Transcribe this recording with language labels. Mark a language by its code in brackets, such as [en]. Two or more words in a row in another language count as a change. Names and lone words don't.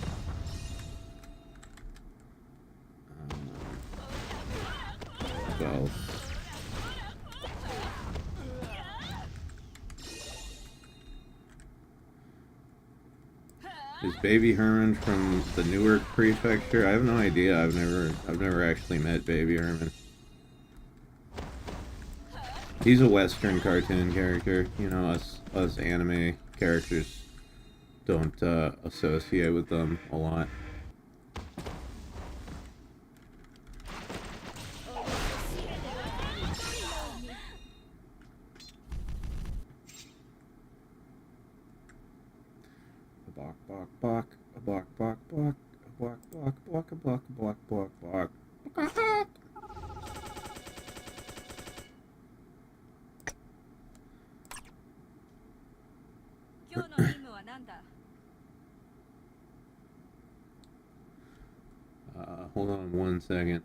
[en] Well, is Baby Herman from the Newark prefecture? I have no idea. I've never actually met Baby Herman. He's a Western cartoon character. You know, us anime characters don't associate with them a lot. Bok bok bok, a bok bok bok, a bok bok bok, a bok bok bok bok. Hold on 1 second.